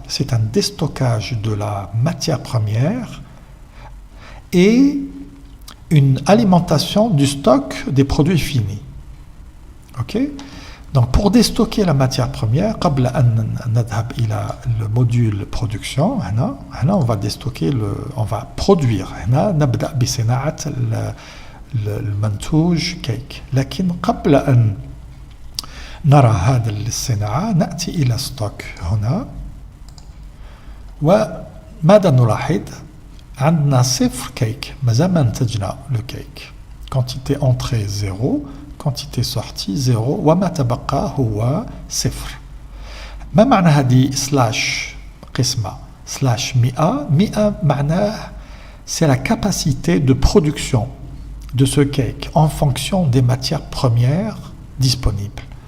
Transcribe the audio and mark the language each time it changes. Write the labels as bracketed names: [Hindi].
[French] C'est un déstockage de la matière première et une alimentation du stock des produits finis. Ok? Donc pour déstocker la matière première, [Arabic] قبل أن نذهب إلى [French] le module production, [Arabic] هنا [French] on va déstocker on va produire. [Arabic] هنا نبدأ بصناعة المنتوج كيك. لكن قبل أن نرى هذا الصناعة نأتي إلى ستوك هنا. وماذا نلاحظ؟ عندنا صفر كيك مازال ما انتجنا لو كيك. [French] quantité entrée 0 quantité sortie 0 [Arabic] وما تبقى هو صفر. ما معنى هذه سلاش قسمة سلاش 100 100 معناه [French] c'est la capacité de production de ce cake en fonction des matières premières disponibles.